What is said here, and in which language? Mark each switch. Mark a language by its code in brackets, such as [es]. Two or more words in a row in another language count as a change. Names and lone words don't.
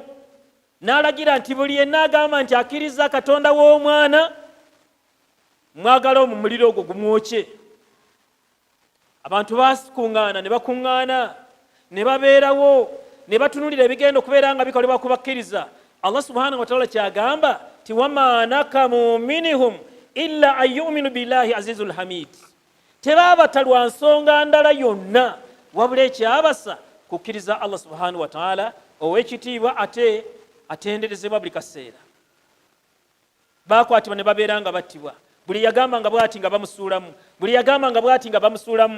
[lg] N'alagira nti buli yenna agamba nti akkiriza Katonda w'omwana, mwagala mu muliro ogwo gumwokye. Abantu bakuŋŋaana ne bakuŋŋaana ne babeerawo ne batunulira ebigenda okubeera nga bikolebwa ku bakkiriza. [ar] الله سبحانه وتعالى [lg] kyagamba ti [ar] وما نقموا منهم إلا أن يؤمنوا بالله العزيز الحميد. [lg] Tebaabatalwa nsonga ndala yonna wabula ekyabasa kukkiriza Allah [ar] سبحانه وتعالى [lg] ow'ekitiibwa ate atenderezebwa buli kaseera. Baakwatibwa ne babeera nga battibwa. Buli yagamba nga bw'ati nga bamusuulamu, buli yagamba nga bw'ati nga bamusuulamu.